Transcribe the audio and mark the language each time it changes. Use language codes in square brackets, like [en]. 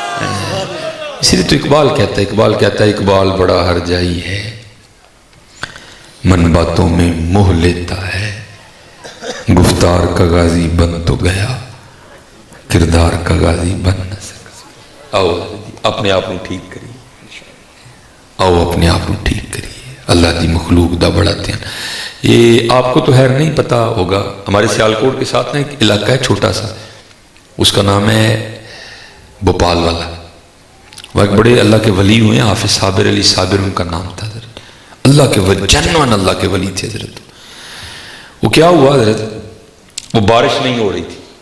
[ur] اسی لیے تو اقبال کہتا ہے اقبال بڑا ہر جائی ہے, من باتوں میں موہ لیتا ہے, گفتار کا غازی بن تو گیا, کردار کا غازی بن نہ سکا. [pa] آؤ اپنے آپ ٹھیک کریے, آؤ اپنے آپ ٹھیک کریے. اللہ دی مخلوق دا بڑا دھیان. [ur] یہ آپ کو تو خیر نہیں پتا ہوگا, ہمارے سیالکوٹ کے ساتھ نا ایک علاقہ ہے چھوٹا سا, اس کا نام ہے بھوپال والا. وہ ایک بڑے اللہ کے ولی ہوئے ہیں, حافظ صابر علی صابر ان کا نام تھا. اللہ کے ولی, جنوان اللہ کے ولی تھے حضرت. وہ کیا ہوا حضرت, وہ بارش نہیں ہو رہی تھی.